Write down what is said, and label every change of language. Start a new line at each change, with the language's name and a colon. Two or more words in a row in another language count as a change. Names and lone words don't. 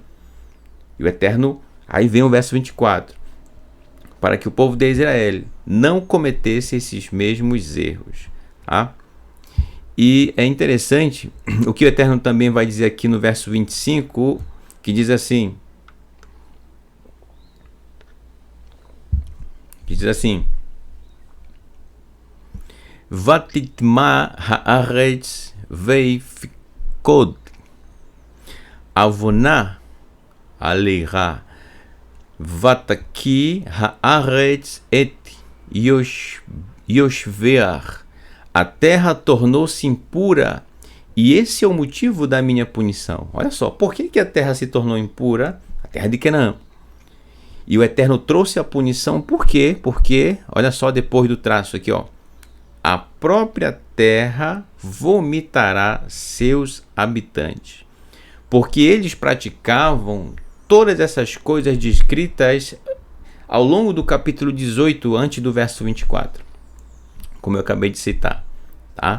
Portuguese: E o Eterno, aí vem o verso 24, para que o povo de Israel não cometesse esses mesmos erros. Tá? E é interessante o que o Eterno também vai dizer aqui no verso 25, que diz assim...
Hebrew: ותטמא הארץ ואפקד עונה עליה ותקא הארץ את ישביה.
Portuguese: A terra tornou-se impura E esse é o motivo da minha punição. Olha só, por que a terra se tornou impura? A terra de Canaã. E o Eterno trouxe a punição, por quê? Porque, olha só, depois do traço aqui, ó, a própria terra vomitará seus habitantes, porque eles praticavam todas essas coisas descritas ao longo do capítulo 18, antes do verso 24, como eu acabei de citar, tá?